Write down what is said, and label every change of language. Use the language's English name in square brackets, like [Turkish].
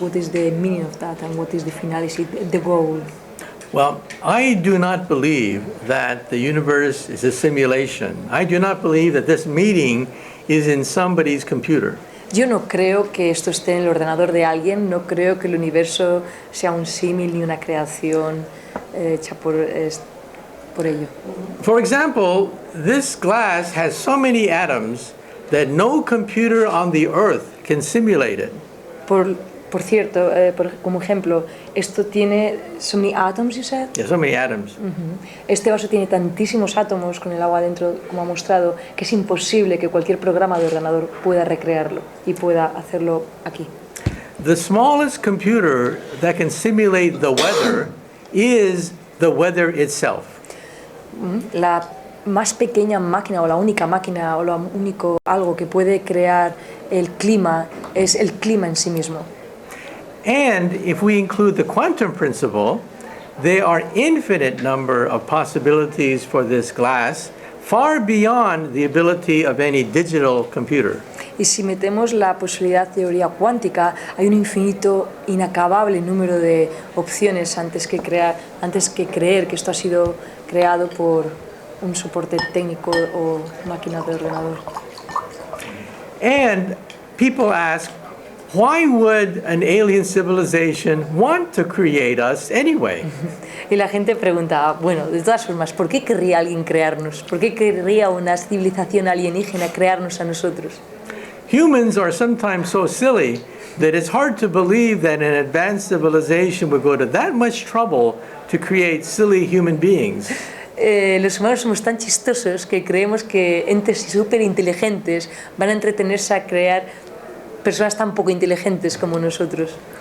[English] What is the meaning of that, and what is the finality, the goal? Well, I do not believe that the universe is a simulation. I do not believe that this meeting is in somebody's computer. [Spanish] Yo no creo que esto esté en el ordenador de alguien, no creo que el universo sea un símil ni una creación hecha por ello. [English] For example, this glass has so many atoms that no computer on the earth can simulate it. [Spanish] Por cierto, como ejemplo, esto tiene [English] so many atoms, you said? Yeah, so many atoms. [Spanish] Este vaso tiene tantísimos átomos con el agua dentro, como ha mostrado, que es imposible que cualquier programa de ordenador pueda recrearlo y pueda hacerlo aquí. [English] The smallest computer that can simulate the weather is the weather itself. [Spanish] La más pequeña máquina o la única máquina o lo único algo que puede crear el clima es el clima en sí mismo. [English] And if we include the quantum principle, there are infinite number of possibilities for this glass, far beyond the ability of any digital computer. [Spanish] Y si metemos la posibilidad de teoría cuántica, hay un infinito, inacabable número de opciones antes que creer que esto ha sido creado por un soporte técnico o máquina de ordenador. [English] And people ask, why would an alien civilization want to create us anyway? [Spanish] Y la gente pregunta, bueno, de todas formas, ¿por qué querría alguien crearnos? ¿Por qué querría una civilización alienígena crearnos a nosotros? [English] Humans are sometimes so silly that it's hard to believe that an advanced civilization would go to that much trouble to create silly human beings. [Spanish] Los humanos somos tan chistosos que creemos que entes súper inteligentes van a entretenerse a crear personas tan poco inteligentes como nosotros.